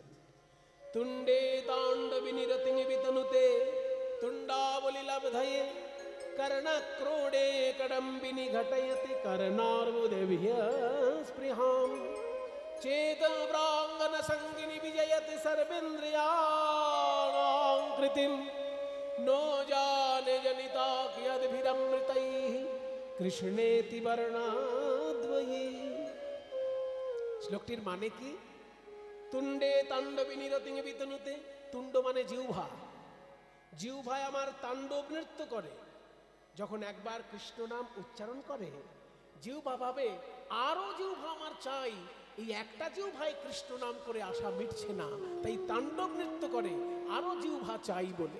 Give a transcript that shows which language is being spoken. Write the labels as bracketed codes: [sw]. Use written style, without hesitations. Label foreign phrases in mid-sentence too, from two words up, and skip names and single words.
[sa] তুণ্ডে তাণ্ডবি নিরতিং বিতনুতে তুণ্ডাবলি লাভধায়ে कर्णक्रोडे कडम्बिनी घटयति कर्णार्बुदेभ्य स्पृहाम् चेतप्राङ्गन संगिनी विजयति सर्वेन्द्रियाणां कृतिं नो जाने जनिता कियद्भिरमृतैः कृष्णेति वर्णाद्वये। [bn] শ্লোকটির মানে কি? [sa] তুণ্ডে তাণ্ডবী নিরতিং বিতনুতে, [bn] তুণ্ড মানে জিহ্বা, জিহ্বায় আমার তাণ্ডব নৃত্য করে। যখন একবার কৃষ্ণ নাম উচ্চারণ করে জিহ্বা ভাবে আরো জিহ্বা আমার চাই, এই একটা জিহ্বায় কৃষ্ণ নাম করে আশা মিটছে না, তাই তাণ্ডব নৃত্য করে আরো জিহ্বা চাই বলে।